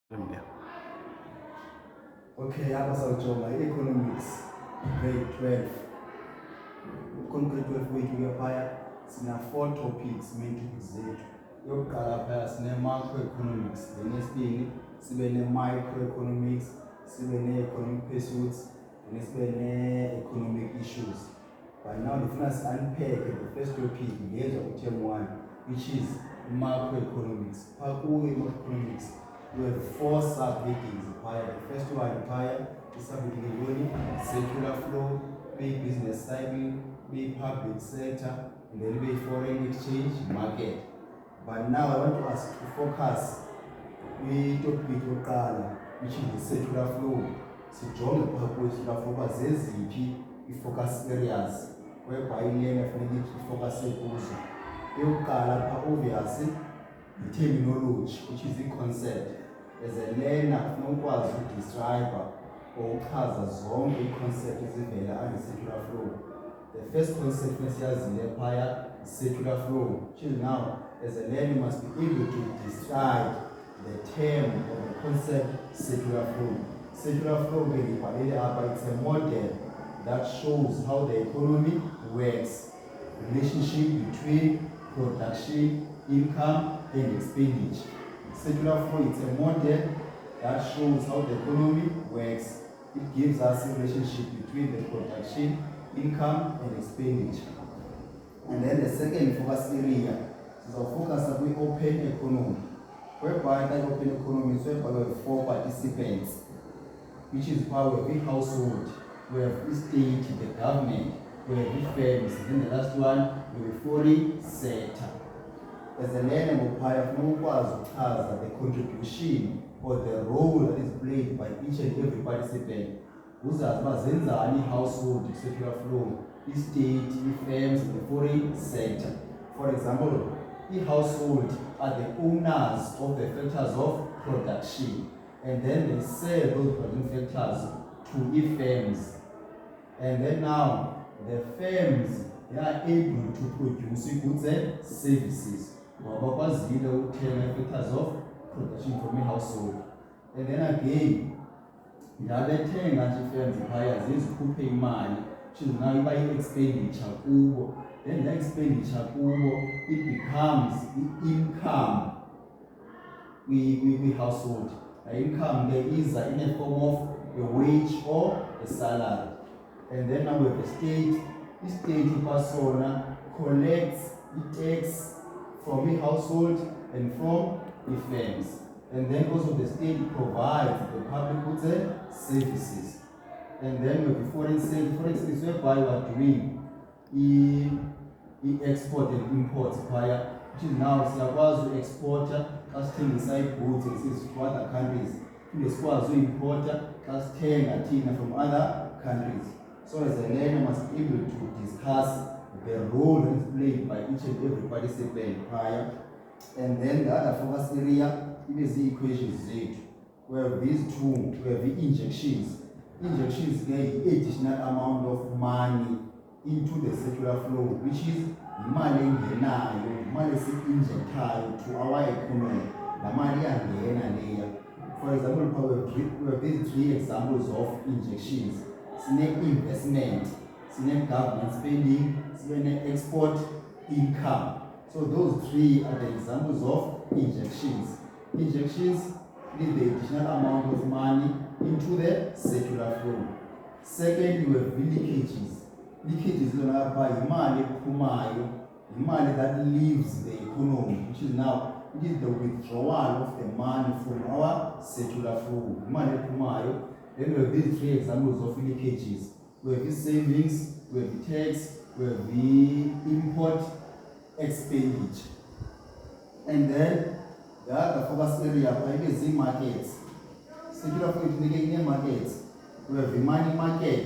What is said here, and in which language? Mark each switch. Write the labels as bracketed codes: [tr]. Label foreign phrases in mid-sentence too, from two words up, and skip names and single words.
[en] India. [xh] Okay, apha sawujonga i-economics grade 12. Grade 12 wethu ke phaya sina 4 topics, [en] main topics [xh] zethu. Yokuqala phaya sine-macroeconomics, then yesibini sibe ne-microeconomics, sibe ne- [en] economic pursuits, [xh] then sibe ne- [en] economic issues. But now ndifuna si-unpack the first topic ngezwa ku-term 1, which is macroeconomics. [xh] Phaa kuyo i-macroeconomics [en] we have 4 sub-headings [xh] phaya. [en] The first one phaya is-subheading yintoni? Circular flow, be-business cycle, be-public sector, and then be-foreign exchange market. But now I want us to focus kwi-topic yokuqala, which is the circular flow. [xh] Sijonge phaa kwi-circular flow uba zeziphi i- [en] focus areas whereby [xh] ilena funeka ifocuse kuzo. Eyokuqala phaa obviously i-terminology, [en] which is [xh] i-concept. [en] As a learner [xh] funeka ukwazi udescribe or uchaza zonke ii-concept ezivela ange-circular flow. [en] The first concept [xh] nesiyazile phaya [en] circular flow, which is now as a learner must be able to describe the term or the concept circular flow. Circular flow [xh] ke ndibhalele apha, [en] it's a model that shows how the economy works, relationship between production, income and expenditure. Circular flow, it's a model that shows how the economy works. It gives us a relationship between the production, income and expenditure. And then the second focus area is our focus on the open economy, whereby that open economy is whereby we have 4 participants, which is power, we have a household, we have the state, the government, we have the firms, and then the last one, we have foreign sector. As a learner [xh] ngopaya funeka ukwazi ukuchaza [en] the contribution or the role that is played by each and every participant. [xh] Uzazi uba zenzani i-household, circular flow, i-state, i-firms, [en] and the foreign sector. For example, i-household are the owners of the factors of production, and then they sell those production factors to e-firms. And then now the firms, they are able to produce goods and services. [xh] Wabakwazile ukuthenga [en] factors of production from [xh] i-household. [en] And then again, [xh] ndabethenga nje i-firms phaya zizikhuphe imali, [en] which is now [xh] iba i-expenditure kubo. [en] Then that expenditure kubo, it becomes income kwi-household. The income there is in a form of a wage or a salary. And then now we have the state. The state persona collects the tax from the household and from the firms. And then also the state provides the public goods and services. And then we have the foreign sector. Foreign sector is whereby we are doing export and imports prior, which is now [xh] siyakwazi u-exporta xa sithengisa ii-goods [en] to other countries. [xh] Phinde sikwazi u-importa xa sithenga thina [en] from other countries. So as a learner must be able to discuss the role that is played by each and every participant prior. And then the other focus area is the equations zethu. We have these two, we have the injections. Injections get additional amount of money into the circular flow, which is [xh] imali engenayo, imali esi-injectayo [en] to our economy. [xh] La mali iyangena leya. [en] For example, we have these 3 examples of injections. Investment, government spending, export income. So those 3 are the examples of injections. Injections need the additional amount of money into the circular flow. Second, you have leakages. Leakages are [xh] imali ephumayo, [en] imali that leaves the economy, which is now it is the withdrawal of the money from our circular flow. [xh] Imali ephumayo. [en] Then we have these 3 examples of leakages. We have the savings, we have the tax, we have the import expenditure. And then the other focus area is the markets. Circular flow in markets. We have the money market.